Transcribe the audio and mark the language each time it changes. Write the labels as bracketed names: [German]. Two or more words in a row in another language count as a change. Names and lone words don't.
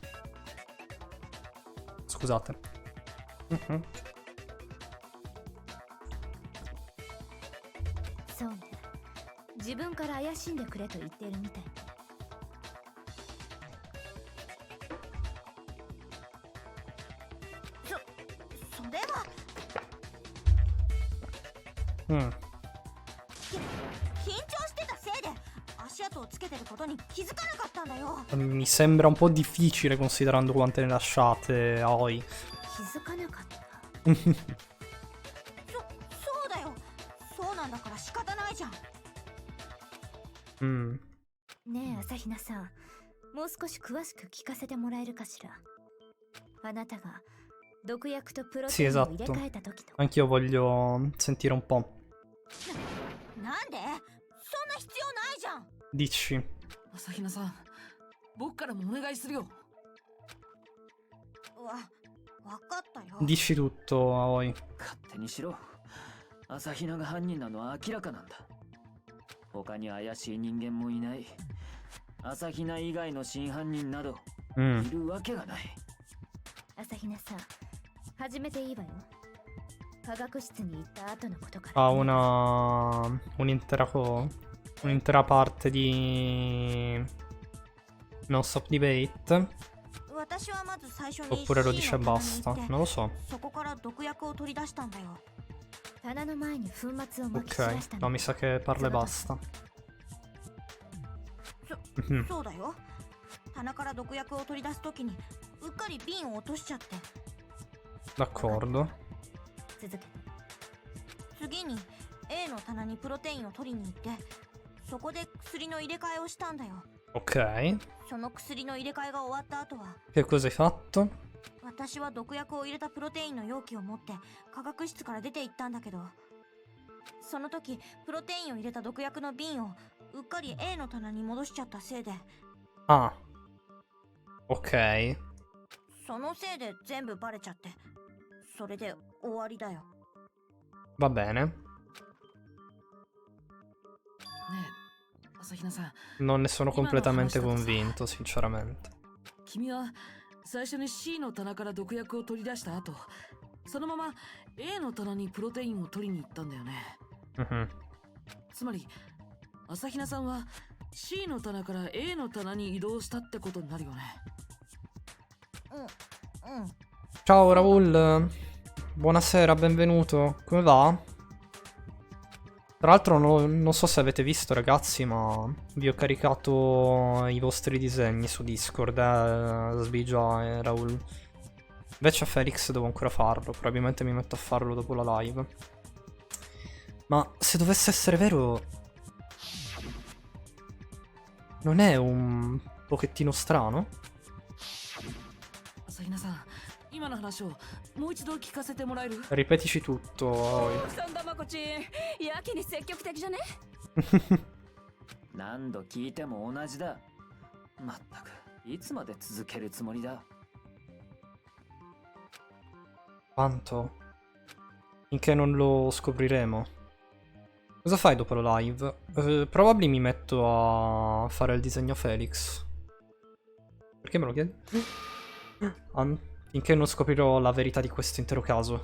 [Italian] Scusate. [Japanese] そうね。自分から怪しんでくれと言っているみたいね。それは。緊張してたせいで足跡をつけてることに気づかなかったんだよ。 [Italian] Mi sembra un po' difficile considerando quante ne lasciate, Aoi. [Japanese] 気づかなかった。そうだよ。そうなんだから仕方ないじゃん。ねえ朝比奈さん、もう少し詳しく聞かせてもらえるかしら。あなたが毒薬とプロテインを入れ替えた時の。 [Italian] Anch'io voglio sentire un po'. [Japanese] なんで？そんな必要ないじゃん。 [Italian] Dici. [Japanese] 朝比奈さん、僕からもお願いするよ。わかったよ。 [Italian] Dici tutto, Aoi. [Japanese] 勝手にしろ。朝比奈が犯人なのは明らかなんだ。他に怪しい人間もいない。朝比奈以外の真犯人などいるわけがない。朝比奈さん、始めていいわよ。科学室に行った後のことから。 [Italian] Ha un'intera parte di [English] non stop debate. [Italian] Oppure lo dice e basta. Non lo so. Ok, no, mi sa che parla e basta. [Japanese] そうだよ。棚から毒薬を取り出すときにうっかり瓶を落としちゃって。 [Italian] D'accordo. [Japanese] 続けて。次に A の棚にプロテインを取りに行って、そこで薬の入れ替えをしたんだよ。 [Italian] Ok. [Japanese] その薬の入れ替えが終わった後は、 [Italian] Che cosa hai fatto? [Japanese] 私は毒薬を入れたプロテインの容器を持って科学室から出て行ったんだけど、その時プロテインを入れた毒薬の瓶をうっかり A の棚に戻しちゃったせいで。 [Italian] Ah. Ok. [Japanese] そのせいで全部バレちゃって、それで終わりだよ。 [Italian] Va bene. [Japanese] ねえ、朝比奈さん。 [Italian] Non ne sono completamente convinto, sinceramente. [Japanese] 君は最初に C の棚から毒薬を取り出した後、そのまま A の棚にプロテインを取りに行ったんだよね。つまり朝比奈さんは C の棚から A の棚に移動したってことになるよね。 [Italian] Ciao Raul. Buonasera, benvenuto. Come va? Tra l'altro non so se avete visto ragazzi, ma vi ho caricato i vostri disegni su Discord, Sbigia e Raul. Invece a Felix devo ancora farlo, probabilmente mi metto a farlo dopo la live. Ma se dovesse essere vero, non è un pochettino strano? Ripetici tutto. [Japanese] さんだまこちんやけに積極的じゃね。何度聞いても同じだ。まったくいつまで続けるつもりだ。 [Italian] Quanto? Finché non lo scopriremo. Cosa fai dopo la live? Probabilmente mi metto a fare il disegno Felix. Perché me lo chiedi? Finché non scoprirò la verità di questo intero caso.